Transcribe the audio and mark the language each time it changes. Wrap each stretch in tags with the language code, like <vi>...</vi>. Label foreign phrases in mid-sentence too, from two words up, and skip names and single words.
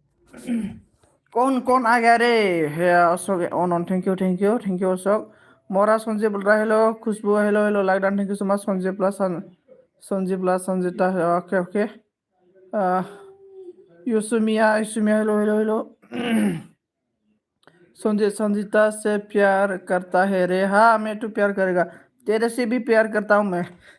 <hi>कौन कौन आ गया रे? हे अशोक ऑन</hi> <en>thank you thank you</en> <hi>अशोक। मोरा संजय बोल रहा हेलो। खुशबू</hi> <en>hello hello like thank you so much.</en> <hi>संजय प्लस संजीता</hi> <en>okay okay. यूसुमिया hello hello hello.</en> <hi>संजय संजीता से प्यार करता है रे। हाँ मैं तो प्यार करेगा। तेरे से भी प्यार करता हूँ मैं।</hi>